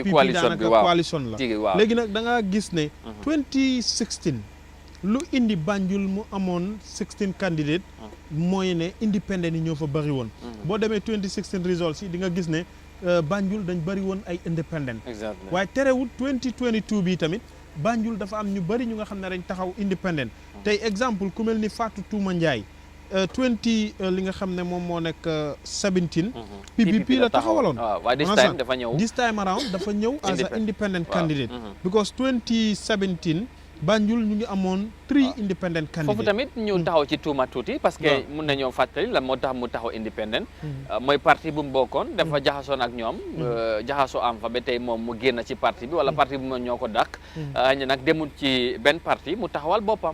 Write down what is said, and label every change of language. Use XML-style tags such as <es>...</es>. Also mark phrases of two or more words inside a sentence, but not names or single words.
<wo>coalition la léegi nag da ngaa gis ne 2016 lu indi Banjul mu amoon 16 candidates mooy ne independent yi ñoo fa bëri woon boo demee 2016 results yi di nga gis ne Banjul dañ bëri woon ay independent waaye terewut 2022 bi tamit Banjul dafa am ñu bëri ñu nga xam ne dañ taxaw independent tey exemple ku mel ni Fatou Touma Ndiaye 20 li nga xam ne moom moo nekk 17 PPP la taxawaloon waaye</wo> <en>this time</en> <wo>dafa ñëw</wo> <en>this time around</en> <wo>dafa ñëw</wo> <en>as an independent candidate because 2017 Banjul</en> <wo>ñu ngi amoon</wo> <en>3 independent candidates.</en> <wo>foofu tamit ñu taxaw ci tuuma tuuti</wo> <fr>parce que</fr> <wo>mun nañoo fàttali lan moo tax mu taxaw independent mooy parti bu mu bokkoon dafa jaxasoon ak ñoom jaxasoo am fa ba tey moom mu génn ci parti bi wala parti bi moom ñoo ko dàq ñu nag demul ci benn parti mu taxawal boppam</wo>